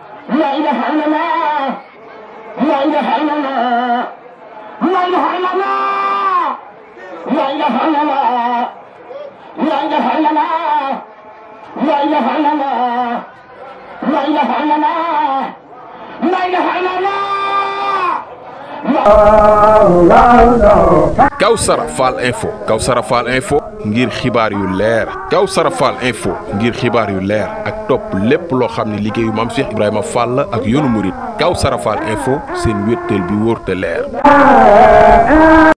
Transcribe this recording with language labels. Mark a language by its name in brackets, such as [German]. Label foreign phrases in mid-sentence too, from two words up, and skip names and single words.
[Arabic] لا إله إلا الله لا إله إلا الله لا إله إلا الله لا إله إلا الله لا إله إلا الله لا إله إلا الله لا إله إلا الله لا إله إلا الله [Wolof] Kawsara Fall Info Kawsara Fall Info ngir xibaar yu leer Kawsara Fall Info ngir xibaar yu leer ak topp lépp loo xam ne liggéeyu Maam Cheikh Ibrahima Fall ak yoonu murit Kawsara Fall Info seen wéttal bi wóor te leer